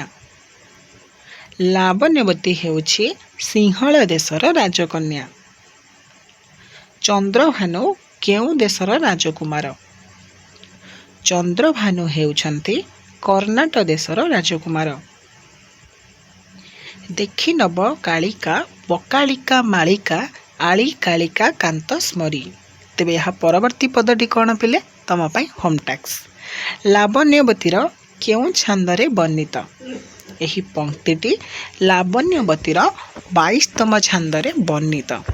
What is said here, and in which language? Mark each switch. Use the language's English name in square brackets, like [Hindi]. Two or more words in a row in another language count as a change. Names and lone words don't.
[Odia] ଲାବଣ୍ୟବତୀ ହେଉଛି ସିଂହଳ ଦେଶର ରାଜକନ୍ୟା। ଚନ୍ଦ୍ରଭାନୁ କେଉଁ ଦେଶର ରାଜକୁମାର? ଚନ୍ଦ୍ରଭାନୁ ହେଉଛନ୍ତି କର୍ଣ୍ଣାଟକ ଦେଶର ରାଜକୁମାର। ଦେଖି ନବ କାଳିକା ବକାଳିକା ମାଳିକା ଆଳି କାଳିକା କାନ୍ତ ସ୍ମରି। ତେବେ ଏହା ପରବର୍ତ୍ତୀ ପଦଟି କ'ଣ ପିଲେ? ତମ ପାଇଁ [English] home task. [Odia] ଲାବଣ୍ୟବତୀର କେଉଁ ଛାନ୍ଦରେ ବର୍ଣ୍ଣିତ? ଏହି ପଂକ୍ତିଟି ଲାବଣ୍ୟବତୀର 22ତମ ଛାନ୍ଦରେ ବର୍ଣ୍ଣିତ।